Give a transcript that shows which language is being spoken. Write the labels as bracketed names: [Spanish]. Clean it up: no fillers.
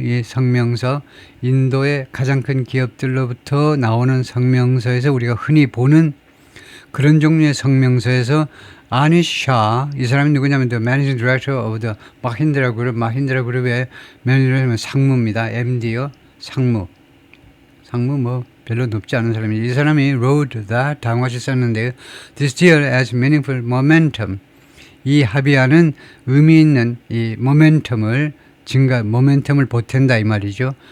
[Korean] 이 성명서, 인도의 가장 큰 기업들로부터 나오는 성명서에서 우리가 흔히 보는 그런 종류의 성명서에서 아니시 샤, 이 사람이 누구냐면 [English] the managing director of the Mahindra Group, [Korean] 마힌드라 그룹의 매니저는 상무입니다. MD요, 상무 뭐 별로 높지 않은 사람이 이 사람이 [English] wrote that [Korean] 다음과 같이 썼는데요. [English] This deal has meaningful momentum. [Korean] 이 합의안은 의미 있는 이 모멘텀을 보탠다 이 말이죠.